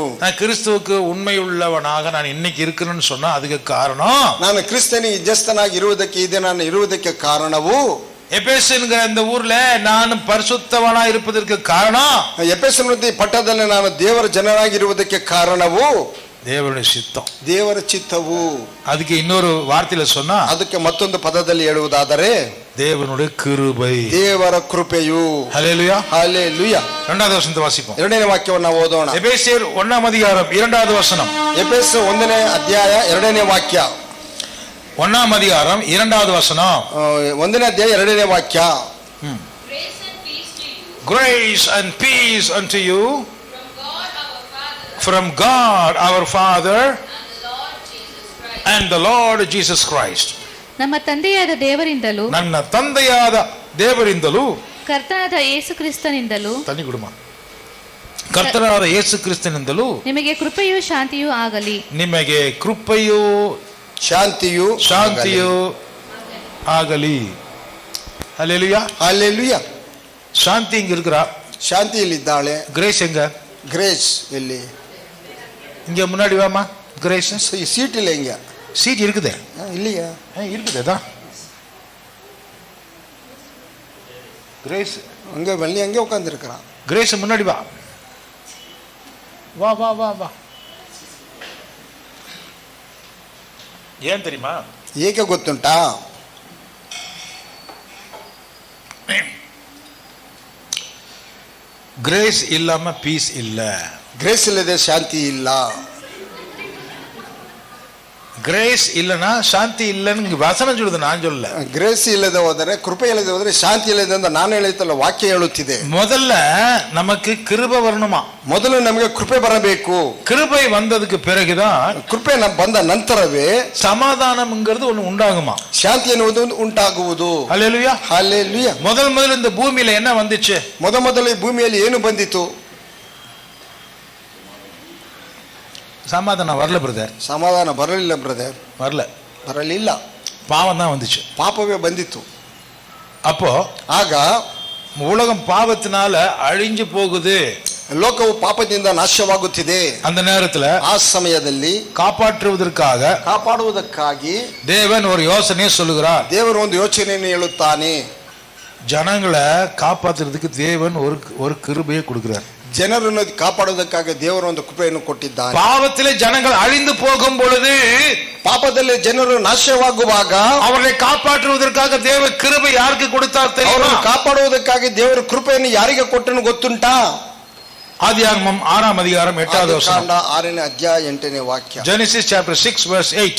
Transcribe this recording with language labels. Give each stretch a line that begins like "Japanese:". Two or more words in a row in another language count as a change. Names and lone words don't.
Tamil: நான் கிறிஸ்துவுக்கு உண்மையுள்ளவனாக நான் இன்னைக்கு இருக்கணும்னு சொன்னா அதுக்கு காரணம்,
Kannada: ನಾನು ಕ್ರಿಸ್ತನಿಗೆ ನಿಜಸ್ಥನಾಗಿ ಇರುವುದಕ್ಕೆ ಇದೆ ನಾನು ಇರುವುದಕ್ಕೆ ಕಾರಣವು,
Tamil: எபேசுங்கிற இந்த ஊர்ல நான் பரிசுத்தவனா இருப்பதற்கு காரணம்,
Kannada: ಎಫೆಸನ ಪಟ್ಟಣದಲ್ಲಿ ನಾನು ದೇವರ ಜನರಾಗಿರುವುದಕ್ಕೆ ಕಾರಣವು
Tamil: தேவனுடைய சித்தம்,
Kannada: ದೇವರ ಚಿತ್ತವು.
Tamil: அதுக்கு இன்னொரு வார்த்தையில சொன்னா,
Kannada: ಅದಕ್ಕೆ ಮತ್ತೊಂದು ಪದದಲ್ಲಿ ಹೇಳುವುದಾದರೆ
Tamil: தேவனுடைய கிருபை,
Kannada: ದೇವರ ಕೃಪೆಯು.
Tamil: ஹல்லேலூயா, ஹல்லேலூயா. இரண்டாவது வசனத்தை வாசிப்போம்.
Kannada: ಎರಡನೇ ವಾಕ್ಯವನ್ನು ಓದೋಣ.
Tamil: எபேசியர் 1ஆம் அதிகாரம் 2வது வசனம்.
Kannada: ಎಫೆಸ 1ನೇ ಅಧ್ಯಾಯ 2ನೇ ವಾಕ್ಯ.
Tamil: 1ஆம் அதிகாரம் 2வது வசனம்.
Kannada: 1ನೇ ಅಧ್ಯಾಯ 2ನೇ ವಾಕ್ಯ.
English: Grace and peace unto you from God our Father and the Lord Jesus Christ.
Kannada: ನಮ್ಮ ತಂದೆಯಾದ ದೇವರಿಂದಲೂ ನನ್ನ ತಂದೆಯಾದ ದೇವರಿಂದಲೂ ಕರ್ತನಾದ ಯೇಸು ಕ್ರಿಸ್ತನಿಂದಲೂ ತನ್ನಿ ಗುಡುಮ ಕರ್ತನಾದ ಯೇಸು ಕ್ರಿಸ್ತನಿಂದಲೂ ನಿಮಗೆ ಕೃಪೆಯೂ ಶಾಂತಿಯೂ ಆಗಲಿ. ನಿಮಗೆ ಕೃಪೆಯೂ ಶಾಂತಿಯೂ ಆಗಲಿ.
Tamil: ஹல்லேலூயா, ஹல்லேலூயா. ಶಾಂತಿ இங்க இருக்கிறா. ಶಾಂತಿ ಇಲ್ಲಿದ್ದಾಳೆ. கிரேஸ் எங்க? கிரேஸ் ಎಲ್ಲಿ? இங்க முன்னாடி வாமா. கிரேஸ் சீட் இல்லை, இங்க சீட் இருக்குதே. இல்லையா? இருக்குதேதா. கிரேஸ் அங்க வெள்ளி அங்கே உட்கார்ந்து இருக்கிறான். கிரேஸ் முன்னாடி வா வா வா வா வா. ஏன் தெரியுமா?
Kannada: ಏಕೆ ಗೊತ್ತುಂಟಾ?
Tamil: கிரேஸ் இல்லாம பீஸ் இல்ல.
Kannada: கிரேஸ் ಇಲ್ಲದೆ ಶಾಂತಿ ಇಲ್ಲ.
Tamil: கிரேஸ் இல்லனா ಶಾಂತಿ இல்லன்னு வசனம் சொல்லுது, நான் சொல்லல.
Kannada: கிரேஸ் ಇಲ್ಲದೆ ಹೋದರೆ, ಕೃಪೆ ಇಲ್ಲದೆ ಹೋದರೆ ಶಾಂತಿ ಇಲ್ಲದೆ ಅಂತ ನಾನು ಹೇಳುತ್ತಲ್ಲ, ವಾಕ್ಯ ಹೇಳುತ್ತಿದೆ.
Tamil: முதல்ல நமக்கு கிருபை வரணுமா?
Kannada: ಮೊದಲು ನಮಗೆ ಕೃಪೆ ಬರಬೇಕು.
Tamil: கிருபை வந்ததுக்கு பிறகுதான்,
Kannada: ಕೃಪೆ ಬಂದ ನಂತರವೇ
Tamil: சமாதானம்ங்கிறது ஒண்ணு உண்டாகுமா,
Kannada: ಶಾಂತಿ ಎನ್ನುವುದು ಉಂಟಾಗುವುದು.
Tamil: ஹல்லேலூயா, ஹல்லேலூயா. முதல்ல இந்த பூமியில என்ன வந்துச்சு?
Kannada: ಮೊದಲು ಈ ಭೂಮಿಯಲ್ಲಿ ಏನು ಬಂದಿತು?
Tamil: சமாதானம் வரல பிரதர்.
Kannada: ಸಮಾಧಾನ ಬರಲಿಲ್ಲ ಬ್ರದರ್, ಬರಲಿಲ್ಲ.
Tamil: பாவம் தான் வந்துச்சு,
Kannada: ಪಾಪವೇ ಬಂದಿತ್ತು.
Tamil: அப்போ
Kannada: ಆಗ
Tamil: உலகம் பாவத்தினால அழிஞ்சு போகுது,
Kannada: ಲೋಕವು ಪಾಪದಿಂದ ನಾಶವಾಗುತ್ತಿದೆ.
Tamil: அந்த நேரத்துல
Kannada: ಆ ಸಮಯದಲ್ಲಿ ಕಾಪಾಡುವುದಕ್ಕಾಗಿ
Tamil: தேவன் ஒரு யோசனையை சொல்லுகிறார்.
Kannada: ದೇವರು ಒಂದು ಯೋಚನೆಯನ್ನು ಹೇಳುತ್ತಾನೆ.
Tamil: ஜனங்களை காப்பாற்றுறதுக்கு தேவன் ஒரு கிருபையை கொடுக்கிறார்.
Kannada: ಜನರನ್ನು ಕಾಪಾಡುವುದಕ್ಕಾಗಿ ದೇವರು ಒಂದು ಕೃಪೆಯನ್ನು ಕೊಟ್ಟಿದ್ದಾನೆ.
Tamil: பாவத்திலே ஜனங்கள் அழிந்து போகும் பொழுது,
Kannada: ಪಾಪದಲ್ಲಿ ಜನರು ನಾಶವಾಗುವಾಗ
Tamil: அவர்களை காப்பாற்றுவதற்காக தேவ கிருபை யாருக்கு கொடுத்தார் தெரியுமா?
Kannada: ಕಾಪಾಡುವುದಕ್ಕಾಗಿ ದೇವರ ಕೃಪೆಯನ್ನು ಯಾರಿಗೆ ಕೊಟ್ಟನು ಗೊತ್ತುಂಟಾ?
Tamil: ஆதியாகமம் 6ஆம் அதிகாரம் 8வது வசனம்.
Kannada: 6ನೇ ಅಧ್ಯಾಯ 8ನೇ ವಾಕ್ಯ.
English: Genesis chapter 6 verse 8.